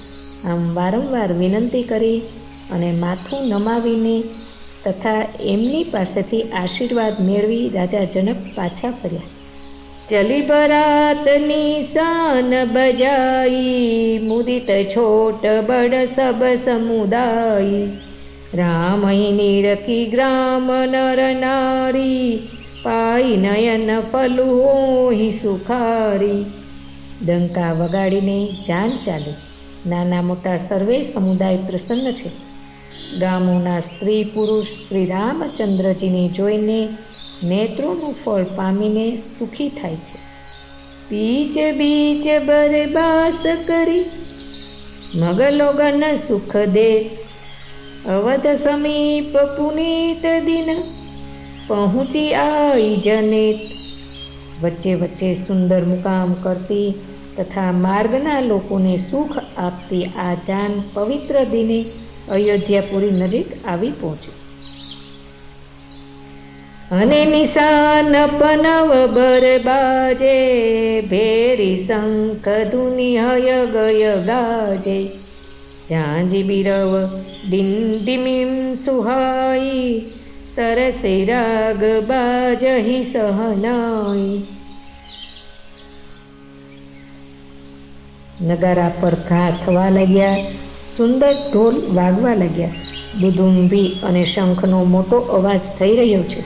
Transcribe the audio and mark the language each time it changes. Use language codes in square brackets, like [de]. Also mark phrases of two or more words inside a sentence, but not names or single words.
[gu] આમ વારંવાર વિનંતી કરી અને માથું નમાવીને તથા એમની પાસેથી આશીર્વાદ મેળવી રાજા જનક પાછા ફર્યા। [awa] चली बरातनी शान बजाई मुदित छोट बड सब समुदाय राम निरखी ग्राम नर नारी पाई नयन फलु होहि सुखारी। [gu] ડંકા વગાડીને જાન ચાલી। નાના મોટા સર્વે સમુદાય પ્રસન્ન છે। ગામોના સ્ત્રી પુરુષ શ્રી રામચંદ્રજીને જોઈને નેત્રોનું ફળ પામીને સુખી થાય છે। [awa] बीच बीच बरबास करी मगलोगन सुख दे अवध समीप पुनीत दिन पहुँची आई जनेत। [gu] વચ્ચે વચ્ચે સુંદર મુકામ કરતી તથા માર્ગના લોકોને સુખ આપતી આ જાન પવિત્ર દિને અયોધ્યાપુરી નજીક આવી પહોંચી। [awa] अने निशान पनव बर बाजे भेरी शंख धुनि हय गय गाजे झांझी बिरव डिंडिमीम सुहाई सरसे राग बाजहि सहनाई। [gu] નગારા પર ઘા થવા લાગ્યા, સુંદર ઢોલ વાગવા લાગ્યા। દુદુંબી અને શંખનો મોટો અવાજ થઈ રહ્યો છે।